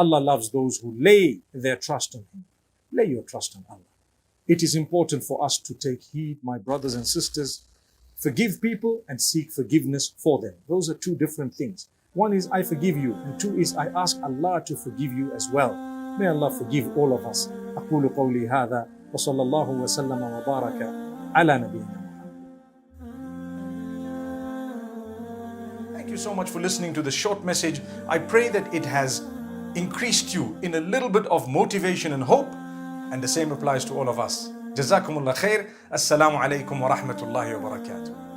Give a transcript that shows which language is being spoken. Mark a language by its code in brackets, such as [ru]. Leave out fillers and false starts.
[en] Allah loves those who lay their trust on Him. Lay your trust on Allah. It is important for us to take heed, my brothers and sisters. Forgive people and seek forgiveness for them. Those are two different things. One is I forgive you, and two is I ask Allah to forgive you as well. May Allah forgive all of us. [ar] أقول قولي هذا وصلى الله وسلم وبارك على نبينا. [en] Thank you so much for listening to the short message. I pray that it has increased you in a little bit of motivation and hope, and the same applies to all of us. Jazakumullah khair. Assalamu alaikum wa rahmatullahi wa barakatuh.